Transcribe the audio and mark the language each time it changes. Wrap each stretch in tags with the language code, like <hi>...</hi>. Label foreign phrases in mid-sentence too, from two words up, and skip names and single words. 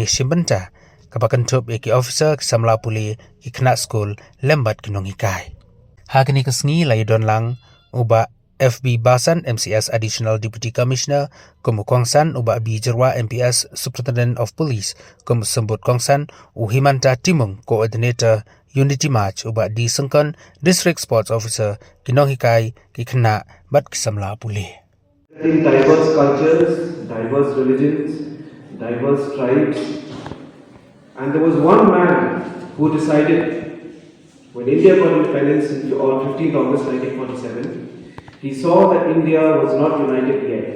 <mjw>simbenta kapakan tup eki officer samla puli ikna school lembat kinong hikai ha kanik kasngi lai don lang uba FB Basan MCS</mjw> <en>Additional Deputy Commissioner</en> <mjw>kum Kongsan uba B Jerwa MPS</mjw> <en>Superintendent of Police</en> <mjw>kum sembut Kongsan Uhimanta Timung</mjw> <en>Coordinator Unity March</en> <mjw>uba D Sengkon</mjw> <en>District Sports Officer</en> <mjw>kinong hikai kikna bat kisamla puli.</mjw> <en>In diverse cultures, diverse religions, diverse tribes, and there was one man who decided when India got independence on 15th August 1947. He saw that India was not united yet.</en>